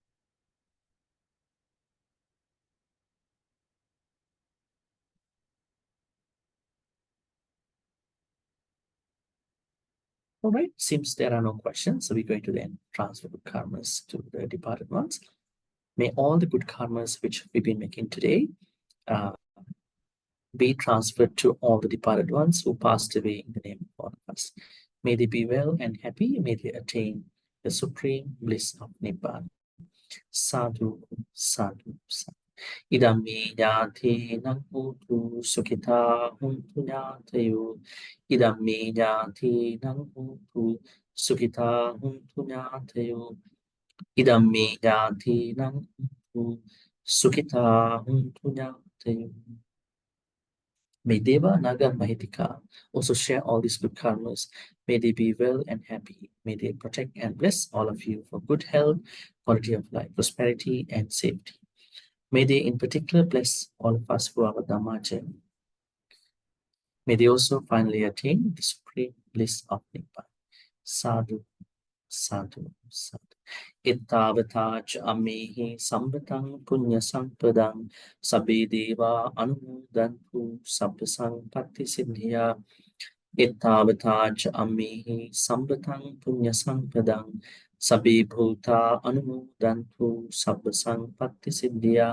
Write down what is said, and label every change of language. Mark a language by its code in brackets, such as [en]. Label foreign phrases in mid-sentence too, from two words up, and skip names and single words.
[en] All right, seems there are no questions, so we're going to then transfer good karmas to the departed ones. May all the good karmas which we've been making today be transferred to all the departed ones who passed away in the name of all of us. May they be well and happy. May they attain the supreme bliss of Nibbana. [pi] Sadhu, sadhu, sadhu. Idam me jati nang hutu sukhita huntu nyatayo. Idam me jati nang hutu sukhita huntu nyatayo. Idam me jati nang hutu sukhita huntu nyatayo. [en] May Deva, Naga, Mahitika also share all these good karmas. May they be well and happy. May they protect and bless all of you for good health, quality of life, prosperity, and safety. May they in particular bless all of us for our Dhamma journey. May they also finally attain the supreme bliss of Nibbana. [pi] Sadhu, sadhu, sadhu. Ittavata amehi sambatang punya sampadang sabbe deva anumodantu sabba sampatti siddhya. Ittavata amehi sambatang punya sampadang sabbe bhuta anumodantu sabba sampatti siddhya.